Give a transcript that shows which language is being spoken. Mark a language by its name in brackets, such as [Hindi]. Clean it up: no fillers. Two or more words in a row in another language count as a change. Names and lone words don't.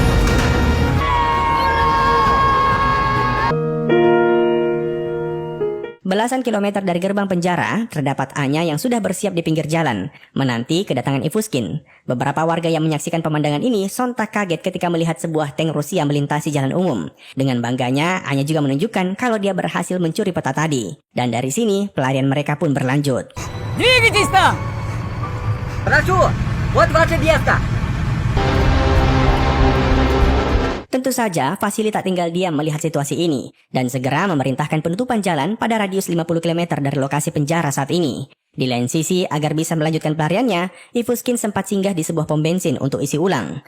[Indonesian] Belasan kilometer dari gerbang penjara, terdapat Anya yang sudah bersiap di pinggir jalan, menanti kedatangan Ivuskin. Beberapa warga yang menyaksikan pemandangan ini sontak kaget ketika melihat sebuah tank Rusia melintasi jalan umum. Dengan bangganya, Anya juga menunjukkan kalau dia berhasil mencuri peta tadi. Dan dari sini, pelarian mereka pun berlanjut. [Russian] Двигайтесь там! Хорошо! Вот ваша место! [Indonesian] Tentu saja, Vasily tak tinggal diam melihat situasi ini dan segera memerintahkan penutupan jalan pada radius 50 km dari lokasi penjara saat ini. Di lain sisi, agar bisa melanjutkan pelariannya, Ivuskin sempat singgah di sebuah pom bensin untuk isi ulang.